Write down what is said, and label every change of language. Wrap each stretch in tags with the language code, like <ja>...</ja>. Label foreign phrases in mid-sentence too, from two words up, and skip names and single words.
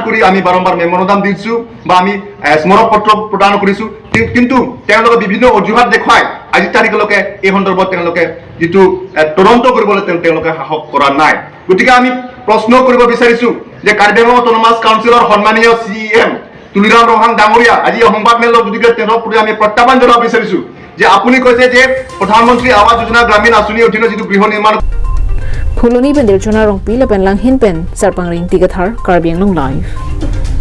<as>কৰি আমি বাৰম্বাৰ মেমোৰেণ্ডাম দিছো বা আমি স্মাৰক পত্ৰ প্ৰদান কৰিছো কিন্তু তেওঁলোকে বিভিন্ন অজুহাত দেখুৱাই আজি তাৰিখলৈকে এই সন্দৰ্ভত তেওঁলোকে যেটো তদন্ত কৰিবলৈ তেওঁলোকে সাহস কৰা নাই গতিকে আমি প্ৰশ্ন কৰিব বিচাৰিছো যে কাৰ্বি আংলং</as> <en>autonomous council</en> <as>সন্মানীয় CM তুলিৰাম ৰহাং ডাঙৰীয়া আজি সংবাদ মেলৰ যদিকে তেওঁৰ প্ৰতি আমি প্ৰত্যাহ্বান জনাব বিচাৰিছো যে আপুনি কৈছে যে প্ৰধানমন্ত্ৰী আৱাস যোজনা গ্ৰামীণ আঁচনিৰ অধীনত যেটো গৃহ নিৰ্মাণ</as> <mjw>Phuloni pen dirjona rong pi lapen lang hin pen sarpang ring tiga thar Karbi Anglong live</mjw>